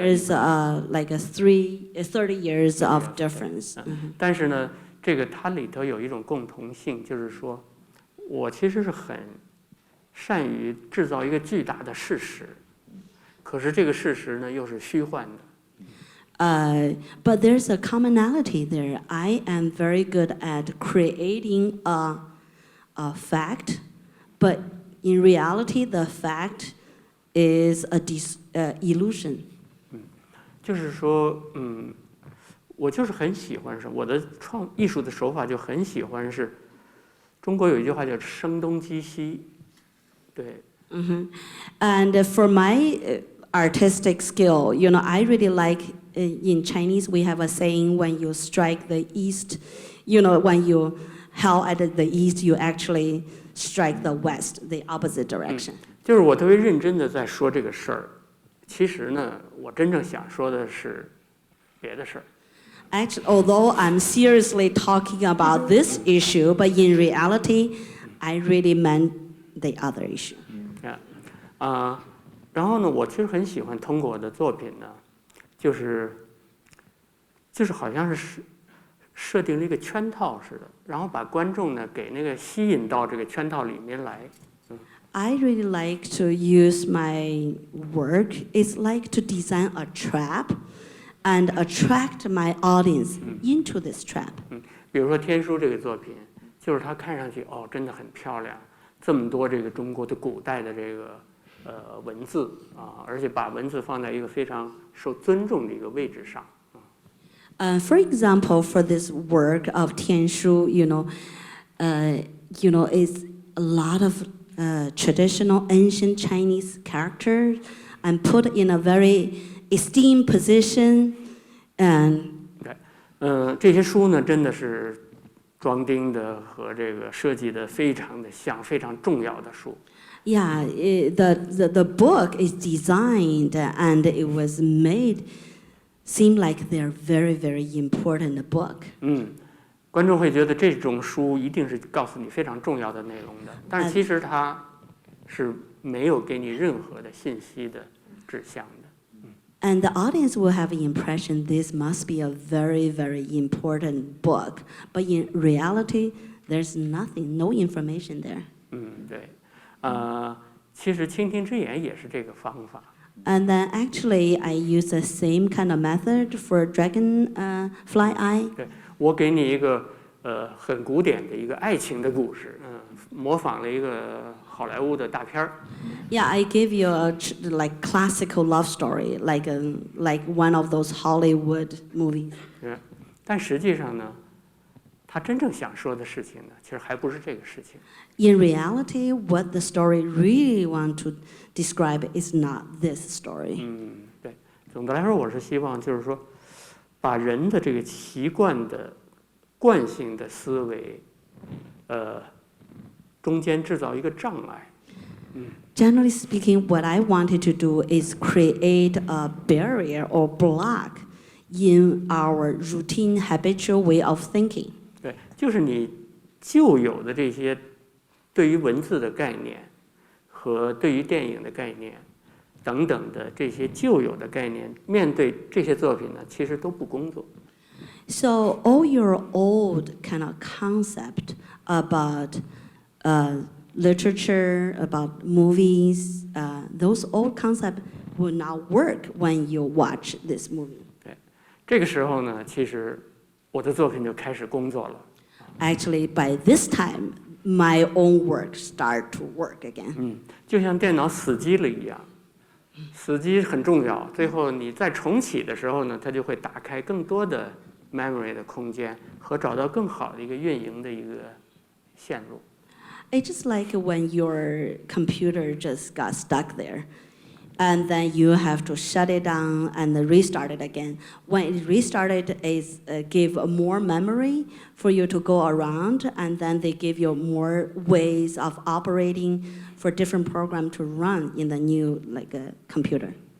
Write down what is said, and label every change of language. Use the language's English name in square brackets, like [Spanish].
[English] there is like a 30 years of difference. [Chinese] 但是呢，这个它里头有一种共同性，就是说，我其实是很善于制造一个巨大的事实，可是这个事实呢又是虚幻的。 [English] But there's a commonality there. I am very good at creating a fact, but in reality, the fact is a illusion. [Chinese] 就是说，我就是很喜欢是我的艺术的手法就很喜欢是，中国有一句话叫声东击西，对。 [English] And for my artistic skill, you know, I really like in Chinese we have a saying: when you strike the east, you know, when you howl at the east, you actually strike the west, the opposite direction. [Chinese] 就是我特别认真的在说这个事儿，其实呢，我真正想说的是别的事儿。 [English] Actually, although I'm seriously talking about this issue, but in reality, I really meant the other issue. [Chinese] 然后呢，我其实很喜欢通过我的作品呢，就是好像是设定了一个圈套似的，然后把观众呢给那个吸引到这个圈套里面来。 [English] I really like to use my work. It's like to design a trap and attract my audience into this trap. [Chinese] 比如说《天书》这个作品，就是它看上去真的很漂亮，这么多这个中国的古代的这个文字啊，而且把文字放在一个非常受尊重的一个位置上。 [English] For example, for this work of Tian Shu, you know, it's a lot of traditional ancient Chinese characters and put in a very esteemed position. And [Chinese] 这些书呢，真的是装订的和这个设计的非常的像，非常重要的书。 [English] yeah, the book is designed and it was made seem like they're very, very important book. [Chinese] 观众会觉得这种书一定是告诉你非常重要的内容的，但是其实它是没有给你任何的信息的指向的。 [English] And the audience will have the impression this must be a very, very important book. But in reality, there's nothing, no information there. [Chinese] 对，其实蜻蜓之眼也是这个方法。 [English] And then actually, I use the same kind of method for Dragonfly Eye. [Chinese] 对，我给你一个很古典的一个爱情的故事，模仿了一个好莱坞的大片儿。 [English] Yeah, I give you a like classical love story, like one of those Hollywood movies. [Chinese] 但实际上呢，他真正想说的事情呢，其实还不是这个事情。 [English] In reality, what the story really want to describe is not this story. [Chinese] 对，总的来说，我是希望就是说，把人的这个习惯的、惯性的思维，中间制造一个障碍。 [English] Generally speaking, what I wanted to do is create a barrier or block in our routine, habitual way of thinking. [Chinese] 对，就是你旧有的这些对于文字的概念和对于电影的概念等等的这些旧有的概念，面对这些作品呢，其实都不工作。 [English] So all your old kind of concept about literature, about movies. Those old concepts will not work when you watch this movie. [Chinese] 对，这个时候呢，其实我的作品就开始工作了。 [English] Actually, by this time, my own work start to work again. [Chinese] 就像电脑死机了一样，死机很重要。最后你再重启的时候呢，它就会打开更多的 memory 的空间和找到更好的一个运营的一个线路。 [English] It's just like when your computer just got stuck there, and then you have to shut it down and restart it again. When it restarted, it give more memory for you to go around, and then they give you more ways of operating for different program to run in the new computer.